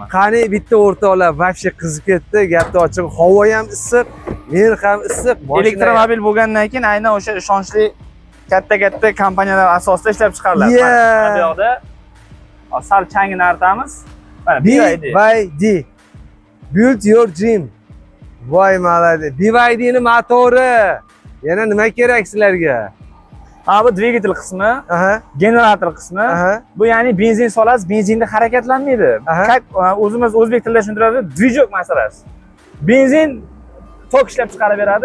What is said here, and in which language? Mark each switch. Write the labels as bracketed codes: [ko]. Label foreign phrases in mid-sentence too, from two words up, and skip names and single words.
[uz] Qani bitta o'rtoqlar, вообще qizib ketdi. Gapni ochib, havo ham issiq, men ham issiq. Elektromobil bo'lgandan keyin aynan o'sha ishonchli katta kompaniyalar asosida ishlab chiqariladi. Mana bu yoqda sal changini artamiz. Mana BYD. [en] Build your dream. [uz] Voy malades. BYD ning motori. Yana nima kerak sizlarga? Bu dvigatel qismi, generator qismi. Bu ya'ni benzin solasiz, benzinda harakatlanmaydi. O'zimiz o'zbek tilida tushuntiradi, dvijok masalasi. Benzin tok ishlab chiqarib beradi,